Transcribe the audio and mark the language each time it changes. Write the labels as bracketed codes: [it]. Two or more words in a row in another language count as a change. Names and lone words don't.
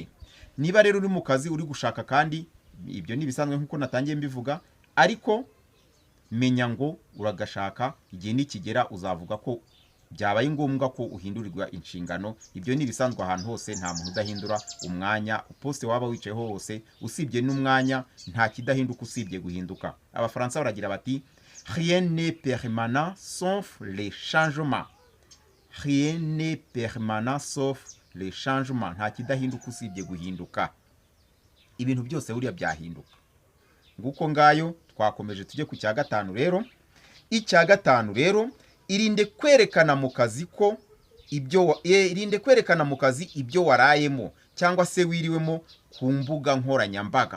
[rw] Niba rero uri mu kazi uri gushaka kandi, ibyo ni bisanzwe nk'uko natangiye mbivuga, ariko menya ngo uragashaka, igihe nikigera uzavuga ko byabaye ngombwa ko uhindurirwa inshingano. Ibyo ni bisanzwe ahantu hose, nta muntu udahindura umwanya, poste waba wicayeho hose, usibye n'umwanya nta kidahinduka usibye guhinduka. Abafaransa baragira bati [fr] rien n'est permanent sauf les changements. Rien n'est permanent sauf les changements. [rw] Nta kidahinduka usibye guhinduka. Ibintu byose buriya byahinduka. Nguko ngayo twakomeje tujye ku cya gatanu rero. Icya gatanu rero, irinde kwerekana mu kazi ko irinde kwerekana mu kazi ibyo warayemo cyangwa se wiriwemo ku mbuga nkoranyambaga.